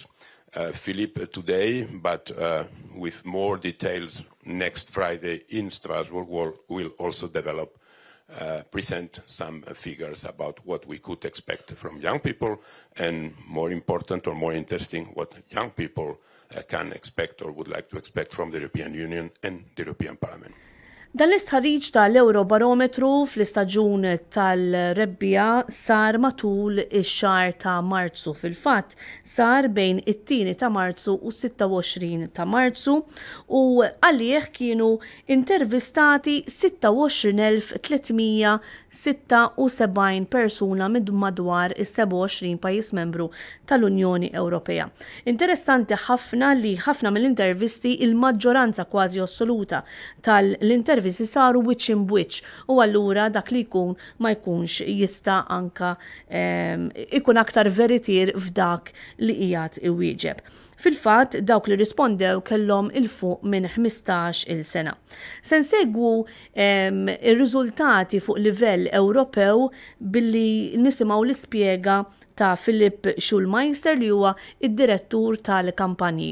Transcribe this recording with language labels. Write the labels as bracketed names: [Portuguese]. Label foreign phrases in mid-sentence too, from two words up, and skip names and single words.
[English] Philippe today, but with more details next Friday in Strasbourg, will also present some figures about what we could expect from young people, and more important or more interesting, what young people can expect or would like to expect from the European Union and the European Parliament. [Maltese] Dan l-istħarriġ tal-Eurobarometru fl-istaġun tal-rebbija sar matul ix-xahar ta' Marzu. Fil-fatt sar bejn it-2 ta' Marzu u 26 ta' Marzu u għalih kienu intervistati 26,376 persuna minn madwar is-27 pajjiż membru tal-Unjoni Ewropea. Interessanti ħafna li ħafna mill-intervisti il-maġġoranza kważi assoluta tal-intervisti saru [English] which in which [Maltese] u allura dak li jkun ma jkunx jista' anka ikun aktar veritier f'dak li qiegħed iwieġeb. Fil-fatt dawk li rispondew kellhom il-fuq minn 15-il sena. Se nsegwu ir-riżultati fuq livell Ewropew billi nisimgħu l-ispjega ta' Philipp Schulmeister li huwa id-direttur tal-kampanji.